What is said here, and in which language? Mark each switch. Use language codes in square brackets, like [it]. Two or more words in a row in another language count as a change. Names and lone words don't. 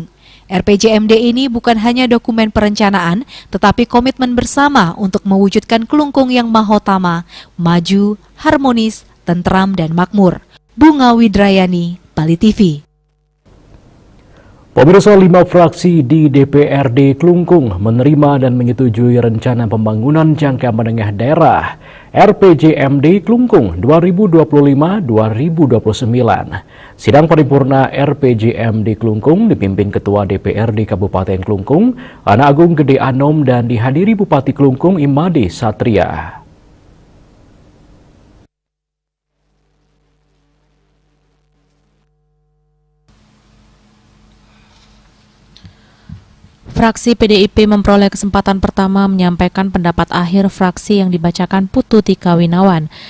[id] RPJMD ini bukan hanya dokumen perencanaan, tetapi komitmen bersama untuk mewujudkan Klungkung yang mahotama, maju, harmonis, tentram, dan makmur. Bunga Widrayani, Bali TV. Pemirsa, 5 fraksi di DPRD Klungkung menerima dan menyetujui rencana pembangunan jangka menengah daerah RPJMD Klungkung 2025-2029. Sidang paripurna RPJMD Klungkung dipimpin Ketua DPRD Kabupaten Klungkung, Anak Agung Gede Anom, dan dihadiri Bupati Klungkung Imade Satria. Fraksi PDIP memperoleh kesempatan pertama menyampaikan pendapat akhir fraksi yang dibacakan Putu Tika Winawan.